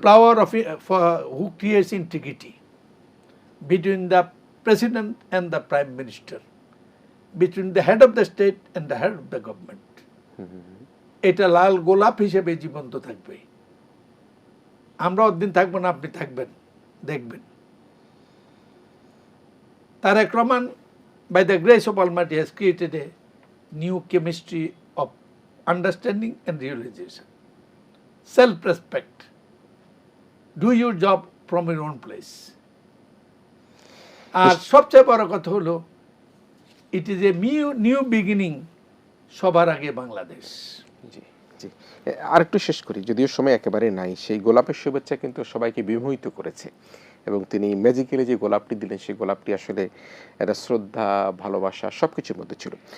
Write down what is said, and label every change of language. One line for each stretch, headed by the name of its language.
English: flower of who creates integrity between the president and the prime minister, between the head of the state and the head of the government.
Bangla: এটা লাল গোলাপ হিসেবে জীবন্ত থাকবে। আমরা ওদিন থাকবো না, আপনি থাকবেন, দেখবেন।
English: Tareq Rahman, by the grace of Almighty, has created a new chemistry of understanding and realization. Self-respect. Do your job from your own place.
Bangla: আর সবচেয়ে বড় কথা হলো,
English: it is a new beginning,
Bangla: সবার আগে বাংলাদেশ। জি জি, আর একটু শেষ করি, যদিও সময় একেবারে নাই। সেই গোলাপের শুভেচ্ছা কিন্তু সবাইকে বিমোহিত করেছে, এবং তিনি ম্যাজিক্যালি যে গোলাপটি দিলেন সেই গোলাপটি আসলে একটা শ্রদ্ধা, ভালোবাসা সবকিছুর মধ্যে ছিল।